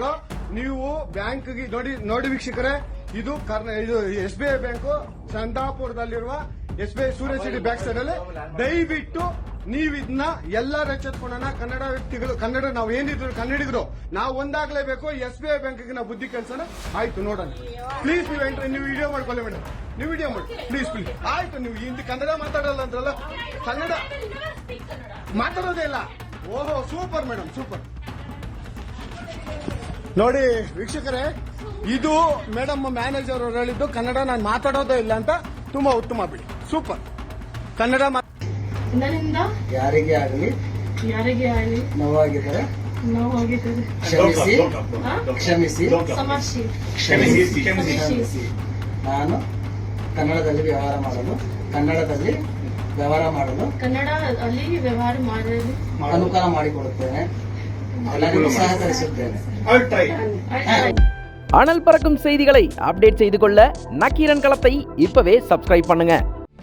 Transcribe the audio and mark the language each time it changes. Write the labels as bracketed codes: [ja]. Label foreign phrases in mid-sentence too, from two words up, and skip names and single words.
[kn] ನೀವು ಬ್ಯಾಂಕ್ಗೆ ನೋಡಿ ವೀಕ್ಷಕರೇ, ಇದು SBI ಬ್ಯಾಂಕು ಚಂದಾಪುರದಲ್ಲಿರುವ SBI ಸೂರ್ಯ ಸಿಟಿ [en] back side [kn] ಅಲ್ಲಿ ದಯವಿಟ್ಟು ನೀವು ಇದನ್ನ ಎಲ್ಲರ ಎಚ್ಚೆತ್ಕೊಳ್ಳೋಣ. ಕನ್ನಡ ವ್ಯಕ್ತಿಗಳು, ಕನ್ನಡ ನಾವು ಏನಿದ್ರು ಕನ್ನಡಿಗರು ನಾವು ಒಂದಾಗ್ಲೇಬೇಕು. SBI ಬ್ಯಾಂಕಿಗೆ ನಾವು ಬುದ್ಧಿ ಕಲ್ಸೋಣ. ಆಯ್ತು ನೋಡೋಣ. ಪ್ಲೀಸ್ ನೀವು ಎಂಟ್ರಿ, ನೀವು ವಿಡಿಯೋ ಮಾಡ್ಕೊಳ್ಳಿ ಮೇಡಮ್, ನೀವು ವಿಡಿಯೋ ಮಾಡಿ ಪ್ಲೀಸ್. ಆಯ್ತು, ನೀವು ಹಿಂದಿ ಕನ್ನಡ ಮಾತಾಡಲ್ಲ ಅಂದ್ರಲ್ಲ, ಕನ್ನಡ [en] I will never speak Kannada. [kn] ಮಾತಾಡೋದೇ ಇಲ್ಲ. ಓಹೋ, [en] super madam, super. [kn] ನೋಡಿ ವೀಕ್ಷಕರೇ, ಇದು [en] madam manager [kn] ಅವರು ಹೇಳಿದ್ದು ಕನ್ನಡ ನಾನು ಮಾತಾಡೋದೇ ಇಲ್ಲ ಅಂತ. ತುಂಬಾ ಉತ್ತಮ ಬಿಡಿ, ಸೂಪರ್. ಕನ್ನಡ ನನ್ನಿಂದ ಯಾರಿಗೆ ಆಗಲಿ ನೋವಾಗಿದ್ದರೆ ಕ್ಷಮಿಸಿ ಕ್ಷಮಿಸಿ. ನಾನು ಕನ್ನಡದಲ್ಲಿ ವ್ಯವಹಾರ ಮಾಡಲು ಕನ್ನಡದಲ್ಲಿ ವ್ಯವಹಾರ ಮಾಡಲು ಅನುಕೂಲ ಮಾಡಿಕೊಡುತ್ತೇನೆ. ಎಲ್ಲರಿಗೂ ಸಹಕರಿಸುತ್ತೇನೆ. [ta] அனல் பறக்கும் செய்திகளை அப்டேட் செய்து கொள்ள நக்கீரன் களத்தை இப்பவே சப்ஸ்கிரைப் பண்ணுங்க.